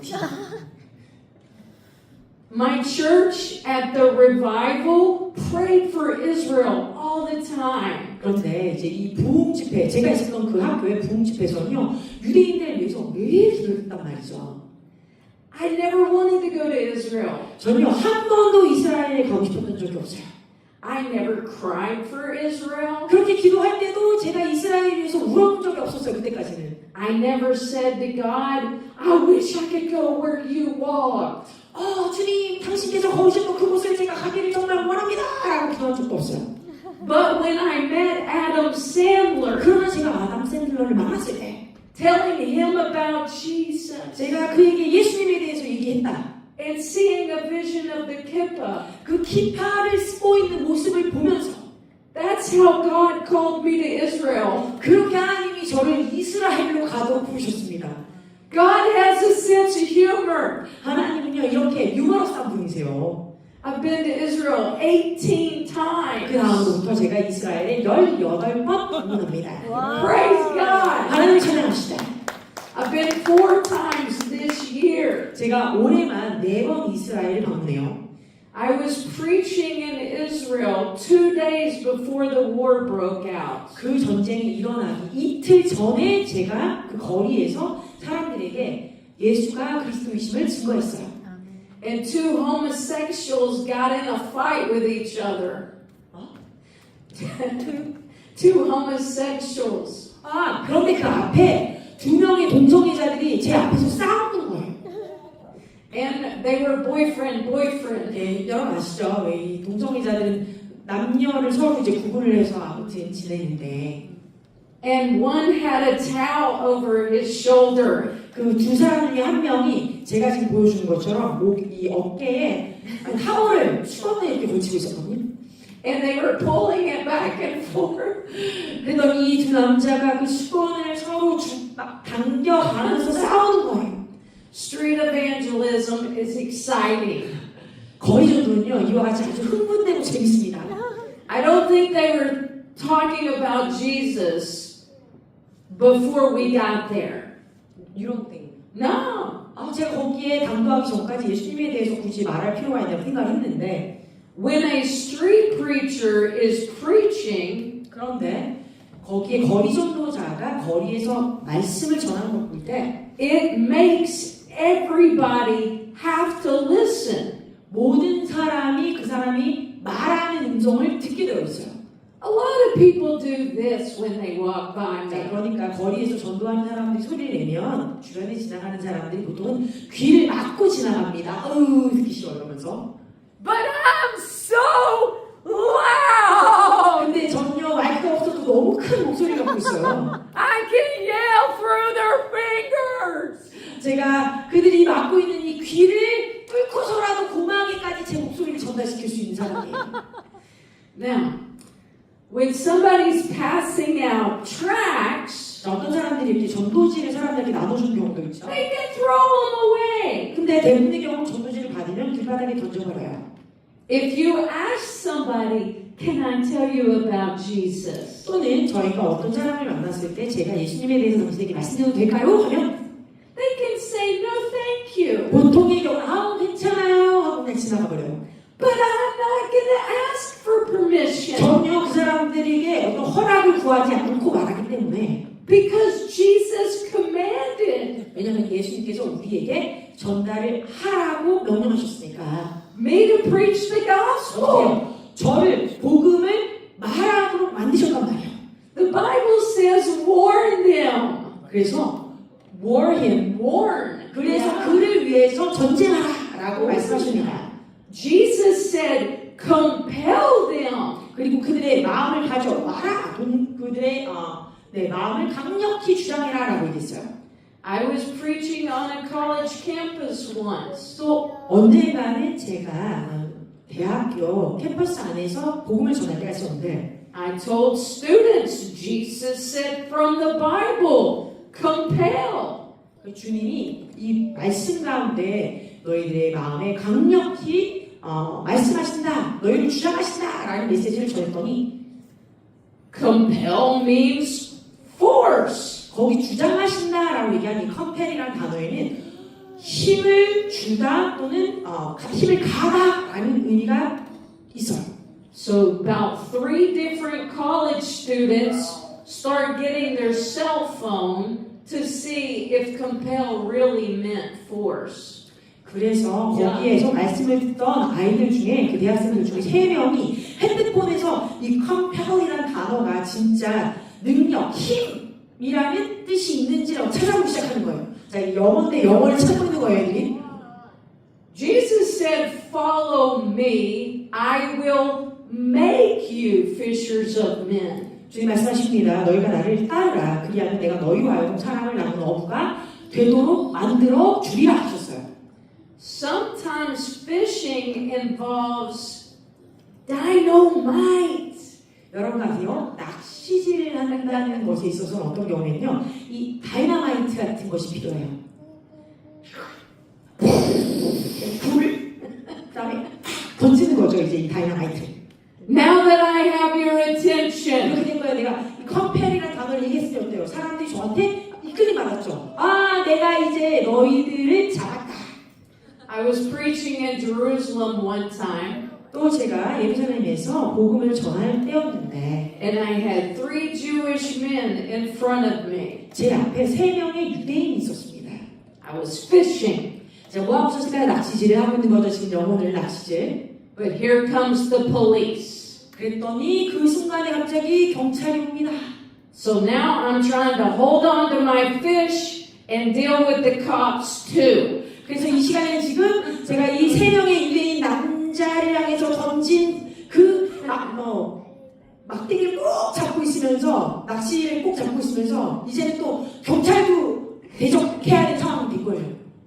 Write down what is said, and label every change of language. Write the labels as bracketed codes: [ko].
[en] D. My church at the revival prayed for Israel all the time. [ko] 그런데 이제 이 부흥 집회, 제가 있었던 그 학교의 부흥 집회에서는요, 유대인들을 위해서 매일 기도했단 말이죠. [en] I never wanted to go to Israel. [ko] 저는요, 한 번도 이스라엘에 가고 싶었던 적이 없어요. [en] I never cried for Israel. [ko] 그렇게 기도할 때도 제가 이스라엘을 위해서 울어본 적이 없었어요, 그때까지는. [en] I never said to God, I wish I could go where you walked. [ko] 주님, 당신께서 걸으셨던 그곳을 제가 가기를 정말 원합니다! 라고 기도한 적도 없어요. [en] But when I met Adam Sandler, [ko] 그러나 제가 아담 샌들러를 만났을 때, [en] telling him about Jesus, [ko] 제가 그에게 예수님에 대해서 얘기했다. [en] and seeing a vision of the kippah, [ko] 그 기파를 쓰고 있는 모습을 보면서, [en] that's how God called me to Israel. [ko] 그렇게 하나님이 저를 이스라엘로 가도록 부르셨습니다. [en] God has a sense of humor. [ko] 하나님은요, 이렇게 유머러스한 분이세요. [en] I've been to Israel 18 [ko] 그 [en] times. [ko] 다음부터 제가 이스라엘에 18번 방문합니다. [en] Praise God. [ko] 하나님을 찬양합시다. [en] I've been 4 times this year. [ko] 제가 올해만 4번 이스라엘을 방문해요. [en] I was preaching in Israel 2 days before the war broke out. [ko] 그 전쟁이 일어나기 이틀 전에 제가 그 거리에서 사람들에게 예수가 그리스도이심을 증거했어요. [en] And 2 homosexuals got in a fight with each other. Two homosexuals. [ko] 그런데 그 앞에 2명의 동성애자들이 제 앞에서 싸우는 거예요. [en] And they were boyfriend. [ko] 여러분 아시죠? 왜 이 동성애자들은 남녀를 서로 이제 구분을 해서 아무튼 지내는데, [en] And one had a towel over his shoulder. [ko] 그 두 사람 중에 한 명이 제가 지금 보여주는 것처럼 이 어깨에 타월을 수건에 이렇게 걸치고 있었거든요. [en] And they were pulling it back and forth. [ko] 그랬더니 이 두 남자가 그 수건을 서로 막 당겨가면서 싸우는 거예요. [en] Street evangelism is exciting. [ko] 거리전도는요, 이와 같이 아주 흥분되고 재밌습니다. [en] I don't think they were talking about Jesus before we got there. You don't think? No. [ko] 제가 거기에 당도하기 전까지 예수님에 대해서 굳이 말할 필요가 있다고 생각했는데, [en] When a street preacher is preaching, [ko] 그런데 거기에 거리전도자가 거리에서 말씀을 전하는 걸 볼 때 [en] it makes everybody have to listen. [ko] 모든 사람이 그 사람이 말하는 음성을 듣게 되어 있어요. [en] A lot of people do this when they walk by [ko] 자, [en] me. [ko] 그러니까 거리에서 전도하는 사람들이 소리를 내면 주변에 지나가는 사람들이 보통은 귀를 막고 지나갑니다. 듣기 싫어 이러면서. [en] But I'm so loud! [ko] 근데 전혀 마이크가 없어도 너무 큰 목소리가 갖고 있어요. [en] I can yell through their fingers! [ko] 제가 그들이 막고 있는 이 귀를 뚫고서라도 고막에까지 제 목소리를 전달시킬 수 있는 사람이에요. [en] Now, when somebody's passing out tracts, [ko] 어떤 사람들이 이렇게 전도지를 사람들에게 나눠주는 경우도 있죠. [en] they can throw them away. [ko] 근데 대부분의 경우 전도지를 받으면 길바닥에 던져버려요. [en] If you ask somebody, can I tell you about Jesus? [ko] 또는 저희가 어떤 사람을 만났을 때 제가 예수님에 대해서 당신에게 말씀드려도 될까요? 하면 [en] They can say, no, thank you. [ko] 보통의 경우 괜찮아요 하고 그냥 지나가 버려요. [en] But I'm not going to ask for permission. [ko] 전혀 그 사람들에게 어떤 허락을 구하지 않고 말하기 때문에 [en] Because Jesus commanded [ko] 왜냐하면 예수님께서 우리에게 전달을 하라고 명령하셨으니까 [en] me to preach the gospel. [ko] 저를 복음을 말하도록 만드셨단 말이에요. [en] The Bible says, warn them. [ko] 그래서 warn. 그래서 [en] Yeah. [ko] 그를 위해서 전쟁하라라고 말씀하십니다. [en] Jesus said, compel them. [ko] 그리고 그들의 마음을 가져와라. 그들의 마음을 강력히 주장해라라고 얘기했어요. [en] I was preaching on a college campus once. [ko] 또 언젠가는 제가 대학교 캠퍼스 안에서 복음을 전할 때가 있었는데 [en] I told students, Jesus said from the Bible, compel. [ko] 주님이 이 말씀 가운데 너희들의 마음에 강력히 말씀하신다, 너희를 주장하신다 라는 메시지를 전했더니 [en] Compel means force. force. [ko] 거기 주장하신다라고 얘기한 이 컴펠이라는 단어에는 힘을 주다 또는 힘을 가다라는 의미가 있어요. [en] So about 3 different college students start getting their cell phone to see if compel really meant force. [ko] 그래서 거기에서 말씀을 듣던 아이들 중에 그 대학생들 중에 3명이 핸드폰에서 이 컴펠이라는 단어가 진짜 능력, 힘이라는 뜻이 있는지를 찾아보기 시작하는 거예요. 자, 영어인데 영어를 찾고 있는 거예요, 애들이. [en] Jesus said, "Follow me, I will make you fishers of men." [ko] 주님 말씀하십니다. 너희가 나를 따르라. 그리하면 내가 너희와 하여금 사람을 나누는 어부가 되도록 만들어 주리라 하셨어요. [en] Sometimes fishing involves dynamite. [ko] 여러분 아세요? 낚시질을 한다는 것에 있어서 어떤 경우에는요, 이 다이너마이트 같은 것이 필요해요. 불, 그다음에 던지는 거죠, 이제 이 다이너마이트. [en] Now that I have your attention, [ko] 이렇게 된 거예요. 내가 이 컴펠이라는 단어를 얘기했을 때 어때요? 사람들이 저한테 이끌림 받았죠. 아, 내가 이제 너희들을 잡았다. [en] I was preaching in Jerusalem one time, [ko] 또 제가 예루살렘에서 복음을 전할 때였는데 [en] and I had 3 Jewish men in front of me. [ko] 제 앞에 3명의 유대인이 있었습니다. [en] I was fishing, [ko] 제가 뭐 하고 있었을까요? 낚시질을 하고 있는 거죠. 지금 영혼을 낚시질. [en] but here comes the police. [ko] 그랬더니 그 순간에 갑자기 경찰이 옵니다. [en] So now I'm trying to hold on to my fish and deal with the cops too. [ko] 그래서 이 시간에는 지금 제가 이 3명의 유대인 남자를 향해서 던진 그 막대기를 꼭 잡고 있으면서 낚시를 꼭 잡고 있으면서 이제는 또 경찰도 대적해야 되는 상황이 된 거예요.